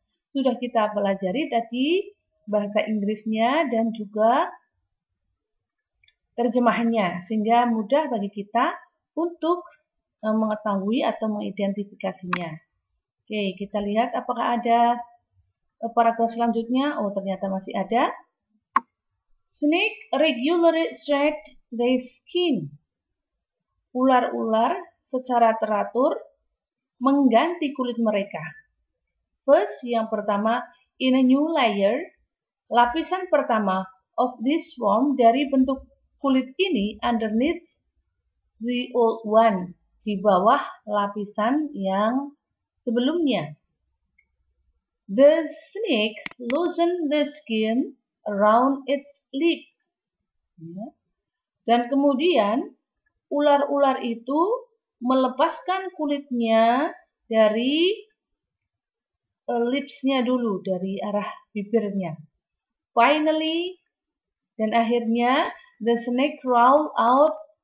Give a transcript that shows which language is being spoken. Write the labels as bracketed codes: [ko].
[id] Sudah kita pelajari tadi bahasa Inggrisnya dan juga terjemahannya, sehingga mudah bagi kita untuk mengetahui atau mengidentifikasinya. Oke, kita lihat apakah ada paragraf selanjutnya. Oh, ternyata masih ada. [en] Snake regularly shed their skin. [id] Ular-ular secara teratur mengganti kulit mereka. [en] First, [id] yang pertama, [en] in a new layer, [id] lapisan pertama [en] of this form [id] dari bentuk kulit ini [en] underneath the old one, [id] di bawah lapisan yang sebelumnya. [en] The snake loosened the skin around its lip. [id] Dan kemudian ular-ular itu melepaskan kulitnya dari lipsnya dulu, dari arah bibirnya. [en] Finally, [id] dan akhirnya, [en] the snake crawled out.